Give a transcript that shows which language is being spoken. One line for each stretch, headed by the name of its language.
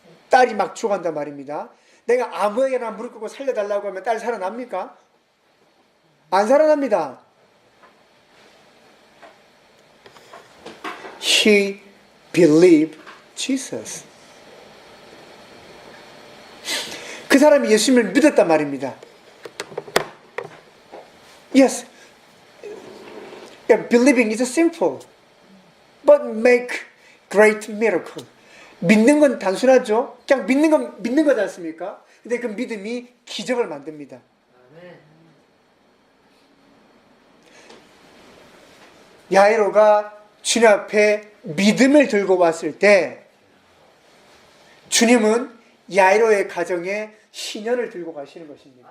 Korean: 딸이 막 죽어간단 말입니다. 내가 아무에게나 무릎 꿇고 살려달라고 하면 딸 살아납니까? 안 살아납니다.
English: He believed Jesus.
Korean: 그 사람이 예수님을 믿었단 말입니다.
English: Yes, believing is simple, but make great miracle.
Korean: 믿는 건 단순하죠. 그냥 믿는 거지 않습니까? 근데 그 믿음이 기적을 만듭니다. 아멘. 야이로가 주님 앞에 믿음을 들고 왔을 때 주님은 야이로의 가정에 신년을 들고 가시는 것입니다.